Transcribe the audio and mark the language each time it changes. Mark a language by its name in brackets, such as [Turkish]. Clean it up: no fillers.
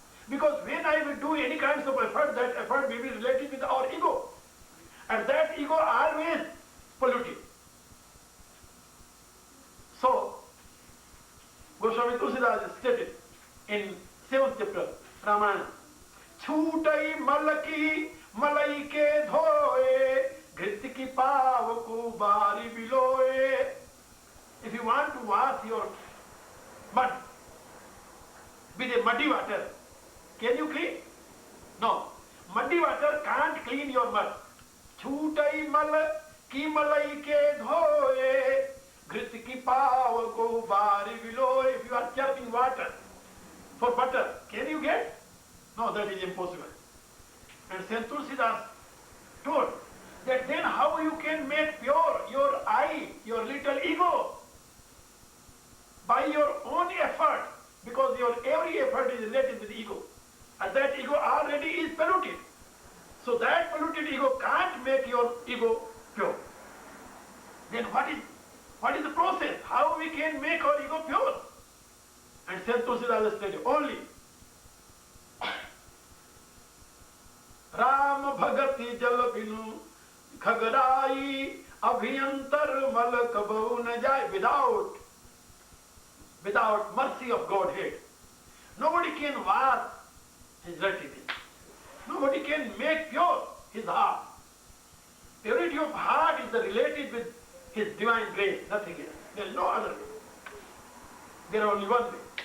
[English] Because when I will do any kinds of effort, that effort will be related with our ego. And that ego always polluted. So, Goswami Tulsidas stated in 7th chapter Ramayana. [Hindi] छूटई मल की मलई के धोए, घृत की पाव को बारी बिलोए. [English] If you want to wash your mud with a muddy water, can you clean? No. Muddy water can't clean your mud. [Hindi] छूटई मल की मलई के धोए, घृत की पाव को बारी बिलोए. [English] If you are churning water for butter, can you get? No, that is impossible. And Saint Tulsidas told that then how you can make pure your I, your little ego, by your own effort, because your every effort is related with ego, and that ego already is polluted. So that polluted ego can't make your ego pure. Then what is the process? How we can make our ego pure? And Saint Tulsidas said, only [Hindi] Ram भगति जल बिनु खगराई, अभियंतर मल कबहु न जाए. [English] Without mercy of Godhead, nobody can wash his dirtiness. Nobody can make pure his heart. Purity of heart is related with his divine grace, nothing else. There is no other way. There is only one way.